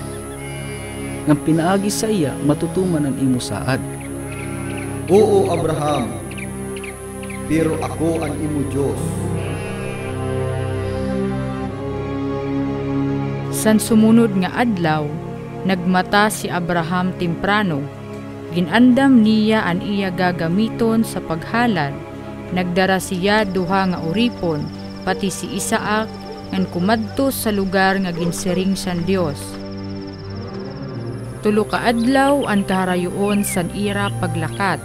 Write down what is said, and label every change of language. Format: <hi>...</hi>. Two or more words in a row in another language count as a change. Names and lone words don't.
<war>Nang pinaagi sa iya, matutuman ang imo saad. Oo, Abraham, pero ako ang imo Diyos. San sumunod nga adlaw, nagmata si Abraham temprano. Ginandam niya an iya gagamiton sa paghalad. Nagdara siya duha nga uripon, pati si Isaak, ngan kumadto sa lugar nga ginsiring san Dios. Tulo ka adlaw ang kaharayoon san ira paglakat.</war>